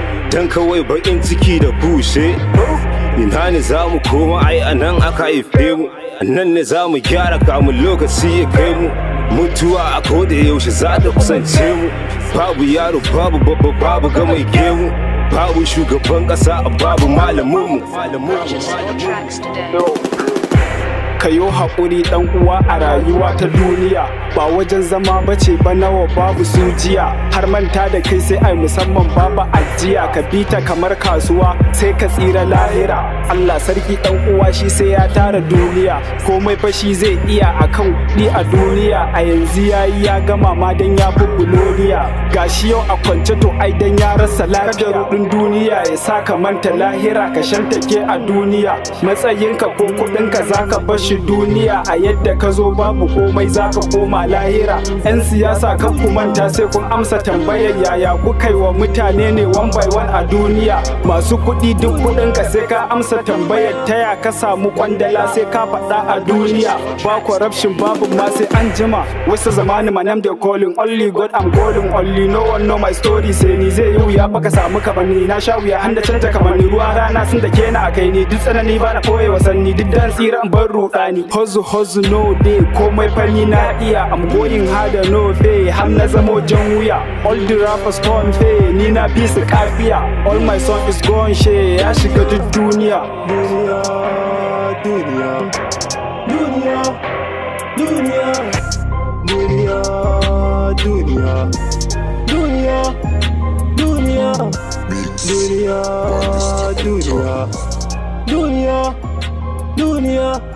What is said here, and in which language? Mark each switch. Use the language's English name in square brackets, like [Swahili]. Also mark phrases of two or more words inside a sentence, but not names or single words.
[Hausa] Dan kawai baƙin ciki da bushe. Ina ne za mu koma ai a nan aka haife mu. A nan ne za mu gyara kamun lokaci ya kai mu. Mutuwa a koda yaushe za ta kusance mu. Babu yaro, babu babba, babu ga mai gemu. Babu shugaban ƙasa, babu malamin mu. [English] Purchase your tracks today. [Hausa] Ka yo haƙuri ɗan uwa a rayuwa ta duniya. Ba wajen zama ba ce ba nawa babu su jiya. Har manta da kai sai ai musamman babu ajiya. Ka bi ta kamar kasuwa sai ka tsira lahira. Allah sarki ɗan uwa shi sai ya tara duniya. Komai fa shi zai iya a kan kuɗi a duniya. A yanzu ya yi ya gama ma dan ya fi buloniya. Ga shi yau a kwance to ai dan ya rasa lafiya. Kada ruɗin duniya ya sa ka manta lahira ka shantake a duniya. Matsayinka ko kuɗinka za ka bar shi duniya. A yadda ka zo babu komai za ka koma lahira. 'Yan siyasa kan ku manta sai kun amsa tambayar yaya kuka yi wa mutane ne [English] one by one [Hausa] a duniya. Masu kuɗi duk kuɗinka sai ka amsa tambayar ta ya ka samu kwandala sai ka faɗa a duniya. Ba corruption babu ma sai an jima. Wasu zamani ma nam [English] they calling, only God I'm calling, only no one know my story [Hausa] sai ni zai yi wuya fa ka samu kamanni. Na sha wuya har na canja kamanni, ruwa rana sun dake ni a kai ni. Duk tsanani ba na koye wasanni, duk dan tsira in bar ruɗani. [English] Hustle, hustle, no day, [Hausa] komai fa ni na iya. [English] I'm going hard and no pay, [Hausa] har na zamo jan wuya. [English] All the rappers come pay, [Hausa] ni na fi su kafiya. [English] All my song is gone share, [Hausa] ya shiga duk duniya. Duniya, duniya, duniya, duniya, duniya, duniya, duniya, duniya, Beats duniya, [English] by this time, [Hausa] duniya, time. duniya, duniya.